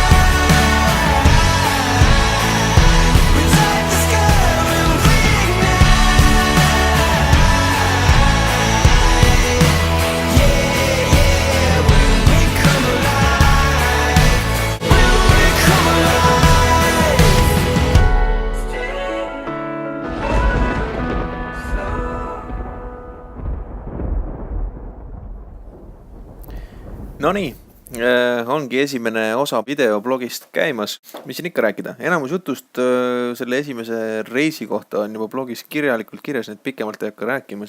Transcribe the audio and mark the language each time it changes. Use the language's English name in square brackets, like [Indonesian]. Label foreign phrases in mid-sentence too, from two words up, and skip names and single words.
[English] We light the sky when we ignite. Yeah, when we come alive. When we come alive. [Estonian] Nonii, ongi esimene osa videoblogist käimas. Mis siin ikka rääkida? Enamus jutust selle esimese reisi kohta on juba blogis kirjalikult kirjas, need pikemalt ei hakka rääkima.